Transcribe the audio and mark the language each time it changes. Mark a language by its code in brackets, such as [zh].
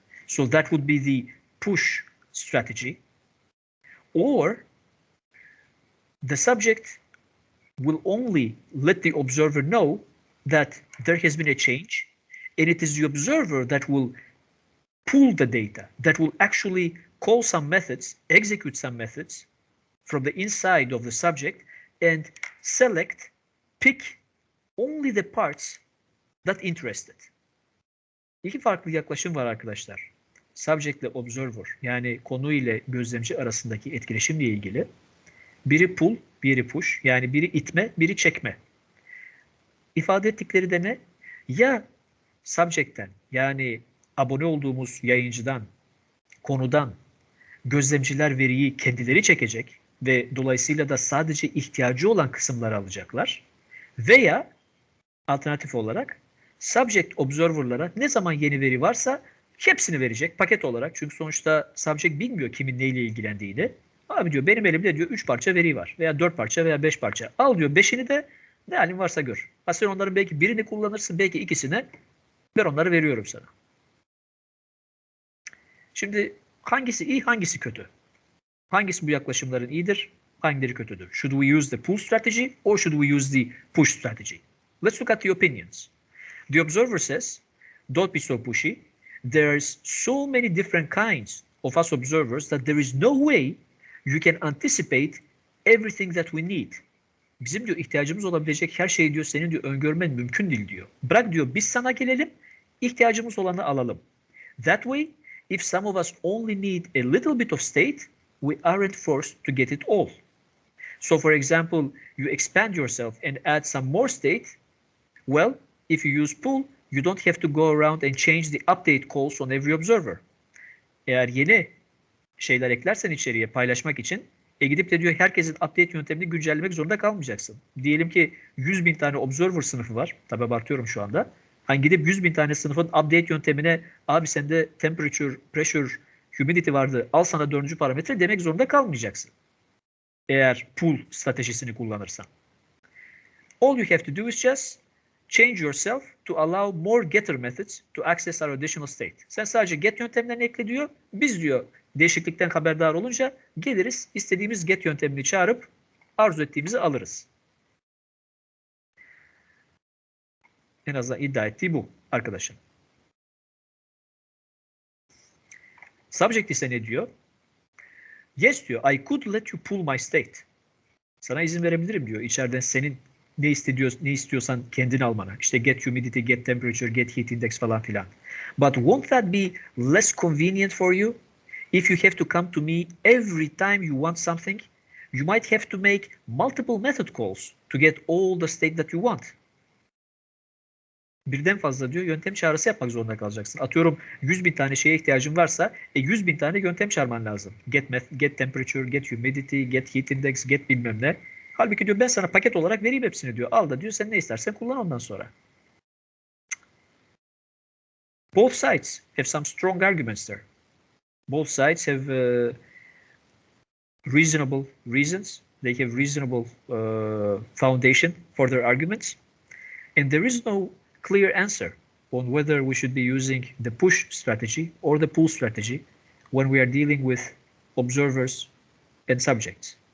[en] So that would be the push strategy. Or the subject will only let the observer know that there has been a change, and it is the observer that will pull the data, that will actually call some methods, execute some methods from the inside of the subject and select, pick only the parts that interested. [tr] İki farklı yaklaşım var arkadaşlar. Subject ile observer, yani konu ile gözlemci arasındaki etkileşimle ilgili. Biri pull, biri push, yani biri itme, biri çekme. İfade ettikleri de ne? Ya subject'ten, yani abone olduğumuz yayıncıdan, konudan gözlemciler veriyi kendileri çekecek ve dolayısıyla da sadece ihtiyacı olan kısımları alacaklar. Veya alternatif olarak subject observer'lara ne zaman yeni veri varsa hepsini verecek paket olarak. Çünkü sonuçta subject bilmiyor kimin neyle ilgilendiğini. Abi diyor benim elimde diyor 3 parça veri var veya 4 parça veya 5 parça. Al diyor 5'ini de ne halin varsa gör. Ha sen onların belki birini kullanırsın, belki ikisini. Ben onları veriyorum sana. Şimdi hangisi iyi, hangisi kötü? Hangisi bu yaklaşımların iyidir, hangileri kötüdür? [en] Should we use the pull strategy or should we use the push strategy? Let's look at the opinions. The observer says, don't be so pushy. There's so many different kinds of us observers that there is no way you can anticipate everything that we need. [tr] Bizim diyor ihtiyacımız olabilecek her şeyi diyor senin diyor öngörmen mümkün değil diyor. Bırak diyor biz sana gelelim, ihtiyacımız olanı alalım. [en] That way, if some of us only need a little bit of state, we aren't forced to get it all. So for example, you expand yourself and add some more state. Well, if you use pull, you don't have to go around and change the update calls on every observer. [tr] Eğer yeni şeyler eklersen içeriye paylaşmak için gidip de diyor herkesin update yöntemini güncellemek zorunda kalmayacaksın. Diyelim ki 100.000 tane observer sınıfı var. Tabii abartıyorum şu anda. Hani gidip 100.000 tane sınıfın update yöntemine abi sende temperature, pressure, humidity vardı al sana 4. parametre demek zorunda kalmayacaksın. Eğer pull stratejisini kullanırsan. [en] All you have to do is just change yourself to allow more getter methods to access our additional state. [tr] Sen sadece get yöntemlerini ekle diyor. Biz diyor değişiklikten haberdar olunca geliriz istediğimiz get yöntemini çağırıp arzu ettiğimizi alırız. En azından iddia ettiği bu arkadaşın. Subject ise ne diyor? Yes diyor. [en] I could let you pull my state. [tr] Sana izin verebilirim diyor. İçeriden senin ne istiyorsan kendin almana. İşte get humidity, get temperature, get heat index falan filan. [en] But won't that be less convenient for you? If you have to come to me every time you want something, you might have to make multiple method calls to get all the state that you want. [tr] Birden fazla diyor yöntem çağrısı yapmak zorunda kalacaksın. Atıyorum 100.000 tane şeye ihtiyacın varsa 100.000 tane yöntem çağırman lazım. Get temperature, get humidity, get heat index, get bilmem ne. Halbuki diyor ben sana paket olarak vereyim hepsini diyor. Al da diyor sen ne istersen kullan ondan sonra. [en] Both sides have some strong arguments there. Both sides have reasonable reasons. They have reasonable foundation for their arguments. And there is no clear answer on whether we should be using the push strategy or the pull strategy when we are dealing with observers and subjects.